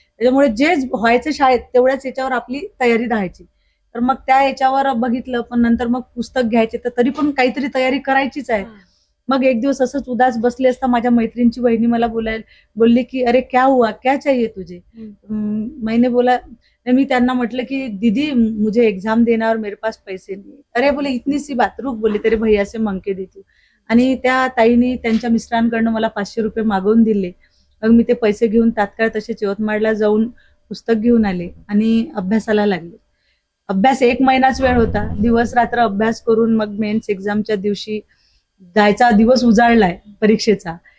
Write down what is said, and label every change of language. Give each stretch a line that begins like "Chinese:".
Marathi: त्याच्यामुळे जे व्हायचं शाळेत तेवढ्याच याच्यावर आपली तयारी राहायची. तर मग त्या याच्यावर बघितलं, पण नंतर मग पुस्तक घ्यायचे, तर तरी पण काहीतरी तयारी करायचीच आहे. मग एक दिवस असंच उदास बसले असता माझ्या मैत्रिणीची वहिनी मला बोलली की
Hindi: अरे क्या हुआ, क्या चाहिए तुझे? मैंने बोला,
Marathi: मी त्यांना म्हटलं की
Hindi: दीदी मुझे एग्जाम देना और मेरे पास पैसे नहीं. अरे बोले इतनी सी बात, रुक बोले तेरे भैया से मांग के देती हूँ.
Marathi: आणि त्या ताईने त्यांच्या मिस्टरांकडनं मला 500 रुपये मागवून दिले. मग मी ते पैसे घेऊन तात्काळ तसेच यवतमाळला जाऊन पुस्तक घेऊन आले आणि अभ्यासाला लागले. अभ्यास 1 महिनाच वेळ होता, दिवस रात्र अभ्यास करून मग मेन्स एक्झामच्या दिवशी जायचा दिवस उजाडलाय परीक्षेचा.